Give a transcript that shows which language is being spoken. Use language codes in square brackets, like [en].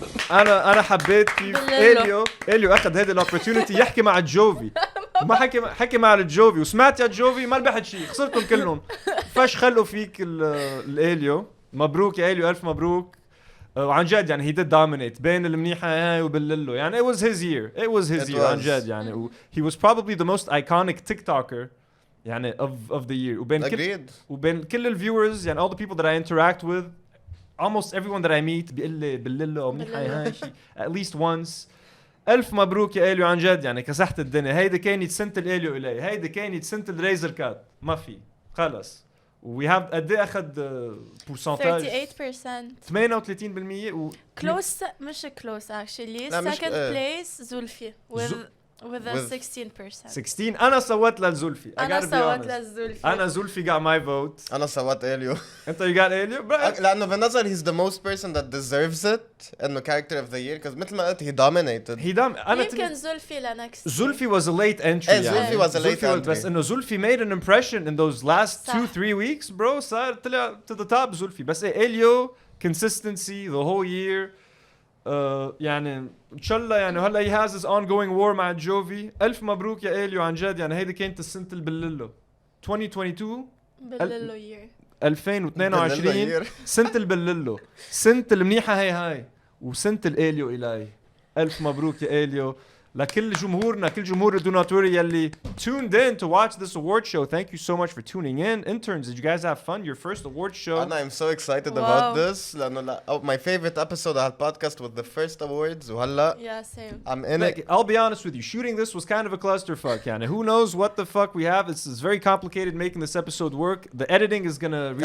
[ar] انا حبيت كيف اليو اخذ هيدي الاوبورتونيتي يحكي مع الجوفي. ما حكي مع الجوفي وسمعت يا جوفي ما ربحت شيء خسرتهم كلهم. فاش خلوا فيك الاليو. مبروك يا اليو الف مبروك. وعن جد يعني [en] he did dominate [ar] بين المنيحة هاي وبالليلو. [en] يعني it was his year [ar] عن جد يعني [en] he was probably the most iconic TikToker يعني of the year. [ar] وبين كل الviewers يعني [en] all the people that I interact with almost everyone that I meet [ar] بيقول لي بالليلو أو منيحة هاي شيء [en] at least once. [ar] ألف مبروك يا إليو عن جد يعني كسحت الدنيا. هيدي كانت سنة الإليو إلي. هيدي كانت سنة الريزر كات ما في خلص. [en] We have [ar] قد ايه اخذ percentage 38% و [en] close [ar] مش [en] close actually second place زلفي with a 16%. [ar] 16 انا صوت للزلفي. انا صوت للزلفي. [en] انا زلفي got my vote. [ar] انا صوت اليو. انت [en] you got اليو [ar] لانه بالنظر [en] he's the most person that deserves it [ar] انه [en] character of the year because [ar] مثل ما قلت [en] he dominated. [ar] انا يمكن زلفي لنكست. [en] زلفي was a late entry. زلفي was a late entry. [ar] بس انه [en] زلفي made an impression in those last 2-3 weeks bro. [ar] صار طلع [en] to the top زلفي. [ar] بس [en] اليو consistency the whole year. [ar] يعني ان شاء الله يعني هلا [en] he has his ongoing war [ar] مع جوفي. الف مبروك يا اليو عن جد يعني هيدي كانت السنه البليلو 2022 بالليلو يير 2022 سنه البليلو سنه المنيحه هاي وسنه الاليو إلهي. الف مبروك يا اليو لكل جمهورنا كل جمهور دوناتوري يلي [en] tuned in to watch this award show. Thank you so much for tuning in. Interns, did you guys have fun? Your first award show. And I'm so excited about this. [ar] لأنه [en] my favorite episode [ar] على البودكاست [en] was the first awards [ar] وهلا [en] yeah same. I'm in it. I'll be honest with you. Shooting this was kind of a clusterfuck. يعني who knows what the fuck we have. It's very complicated making this episode work. The editing is gonna really